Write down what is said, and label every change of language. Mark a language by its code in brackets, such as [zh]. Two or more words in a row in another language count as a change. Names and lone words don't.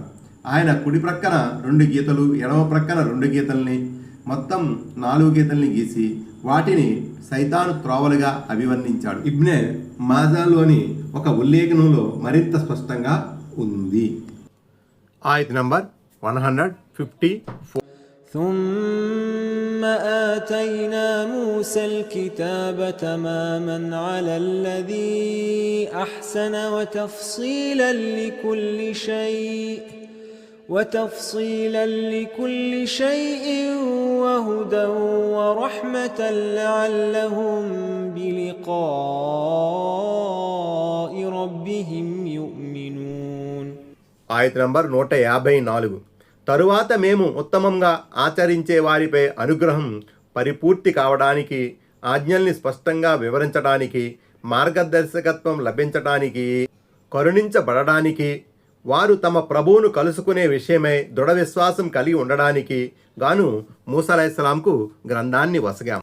[te] ఆయన కుడి ప్రక్కన 2 గీతలు, ఎడమ ప్రక్కన 2 గీతల్ని, మొత్తం 4 గీతల్ని గీసి వాటిని సైతాను త్రోవలుగా అభివర్ణించాడు. ఇబ్నే మాజాలోని ఒక ఉల్లేఖనంలో మరింత స్పష్టంగా ఉంది. ఆయత్ నంబర్ 154. [ar] ثم آتينا موسى الكتاب تماما على الذي أحسن وتفصيلا لكل شيء وهدى ورحمة لعلهم بلقاء ربهم يؤمنون. [te] ఆయత్ నంబర్ 154. తరువాత మేము ఉత్తమంగా ఆచరించే వారిపై అనుగ్రహం పరిపూర్తి కావడానికి, ఆజ్ఞల్ని స్పష్టంగా వివరించడానికి, మార్గదర్శకత్వం లభించడానికి, కరుణించబడడానికి, వారు తమ ప్రభువును కలుసుకునే విషయమై దృఢ విశ్వాసం కలిగి ఉండడానికి గాను మూసా అలైహిస్సలాంకు గ్రంథాన్ని వసగాం.